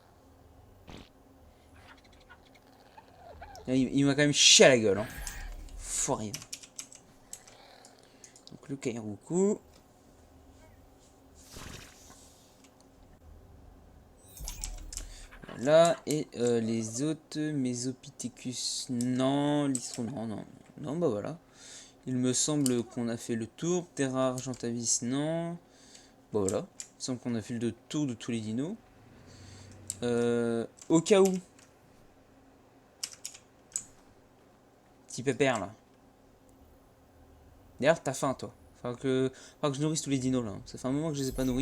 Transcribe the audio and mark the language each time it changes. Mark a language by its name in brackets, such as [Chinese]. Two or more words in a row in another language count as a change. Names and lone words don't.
[French] Il m'a quand même chié à la gueule, hein. Faut rien. Donc le Kairoukou. Voilà, et les autres, Mesopithecus, non, Listron, non, non, non, bah voilà. Il me semble qu'on a fait le tour. Terra Argentavis, non. Bah voilà, il me semble qu'on a fait le tour de tous les dinos. Au cas où. Petit pépère, là. D'ailleurs, t'as faim, toi. Faut que je nourrisse tous les dinos, là. Ça fait un moment que je les ai pas nourris.